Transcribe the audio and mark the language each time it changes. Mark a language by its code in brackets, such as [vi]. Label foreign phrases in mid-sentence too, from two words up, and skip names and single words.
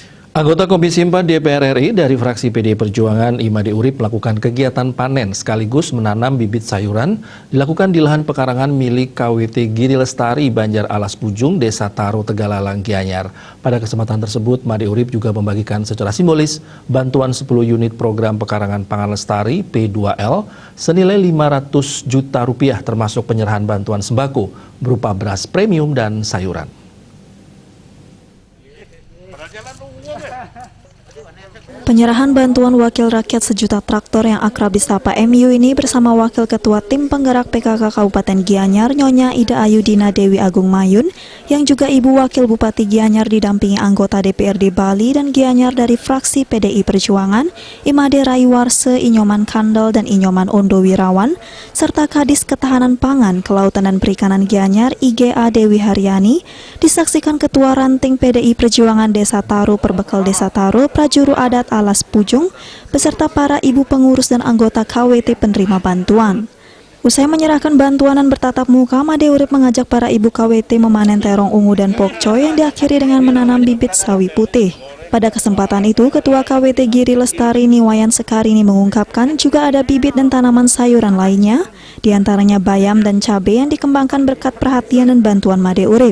[id] Anggota Komisi 4 DPR RI dari fraksi PDI Perjuangan Imade Urip melakukan kegiatan panen sekaligus menanam bibit sayuran dilakukan di lahan pekarangan milik KWT Giri Lestari Banjar Alas Pujung, Desa Taro, Tegalalang, Gianyar. Pada kesempatan tersebut, Made Urip juga membagikan secara simbolis bantuan 10 unit program pekarangan pangan lestari P2L senilai 500 juta rupiah termasuk penyerahan bantuan sembako berupa beras premium dan sayuran. Penyerahan bantuan Wakil Rakyat Sejuta Traktor yang akrab disapa MU ini bersama Wakil Ketua Tim Penggerak PKK Kabupaten Gianyar, Nyonya Ida Ayudina Dewi Agung Mayun, yang juga Ibu Wakil Bupati Gianyar didampingi anggota DPRD Bali dan Gianyar dari fraksi PDI Perjuangan, Imade Raiwarse, Inyoman Kandel, dan Inyoman Ondo Wirawan, serta Kadis Ketahanan Pangan, Kelautan dan Perikanan Gianyar, IGA Dewi Haryani, disaksikan Ketua Ranting PDI Perjuangan Desa Taro, Perbekal Desa Taro, Prajuru Adat Alas Pujung, beserta para ibu pengurus dan anggota KWT penerima bantuan. Usai menyerahkan bantuan dan bertatap muka, Made Urip mengajak para ibu KWT memanen terong ungu dan pokcoy yang diakhiri dengan menanam bibit sawi putih. Pada kesempatan itu, Ketua KWT Giri Lestari Niwayan Sekarini mengungkapkan juga ada bibit dan tanaman sayuran lainnya, diantaranya bayam dan cabai yang dikembangkan berkat perhatian dan bantuan Made Urip.